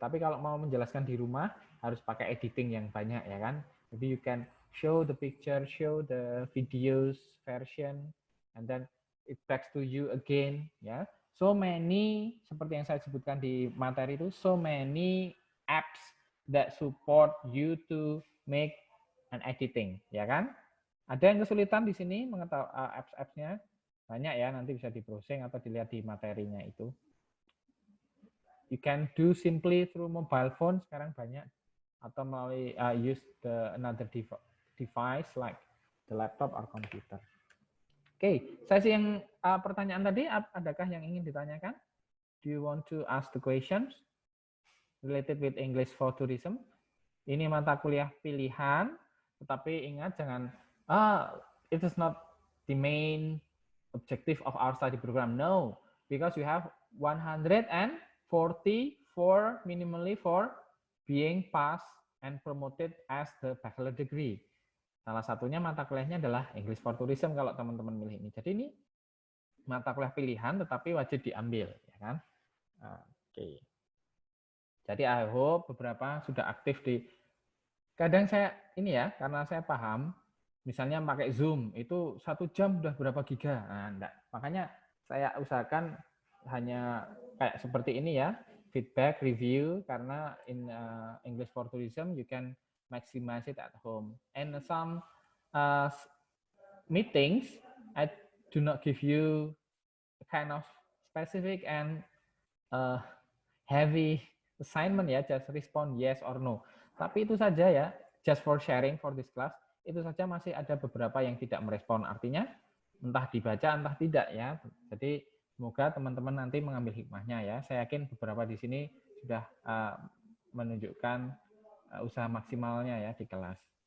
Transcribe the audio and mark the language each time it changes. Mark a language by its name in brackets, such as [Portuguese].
[Indonesian] Tapi kalau mau menjelaskan di rumah harus pakai editing yang banyak ya kan. Jadi [English] you can show the picture, show the videos version, and then it backs to you again ya. So many, [Indonesian] seperti yang saya sebutkan di materi itu, [English] so many apps that support you to make an editing, [Indonesian] ya kan? Ada yang kesulitan di sini mengetahui apps-appsnya? Banyak ya, nanti bisa di browsing atau dilihat di materinya itu. [English] You can do simply through mobile phone, [Indonesian] sekarang banyak. Atau melalui [English] use another device like the laptop or computer. [Indonesian] Oke, sesi yang pertanyaan tadi, adakah yang ingin ditanyakan? [English] Do you want to ask the questions related with English for Tourism? [Indonesian] Ini mata kuliah pilihan, tetapi ingat jangan, [English] it is not the main objective of our study program. No, because you have 144 minimally for being passed and promoted as the bachelor degree. [Indonesian] Salah satunya mata kuliahnya adalah English for Tourism kalau teman-teman milih ini. Jadi ini mata kuliah pilihan tetapi wajib diambil, ya kan? Oke. Jadi [English] I hope [Indonesian] beberapa sudah aktif di. Kadang saya ini ya, karena saya paham, misalnya pakai Zoom itu 1 jam udah berapa giga. Nah, enggak. Makanya saya usahakan hanya kayak seperti ini ya, feedback, review, karena [English] in English for Tourism you can maximize it at home. And some meetings, I do not give you a kind of specific and heavy assignment [Indonesian] ya, [English] just respond yes or no. [Indonesian] Tapi itu saja ya, [English] just for sharing for this class, [Indonesian] itu saja masih ada beberapa yang tidak merespon. Artinya entah dibaca, entah tidak ya. Jadi semoga teman-teman nanti mengambil hikmahnya ya. Saya yakin beberapa di sini sudah menunjukkan usaha maksimalnya ya di kelas.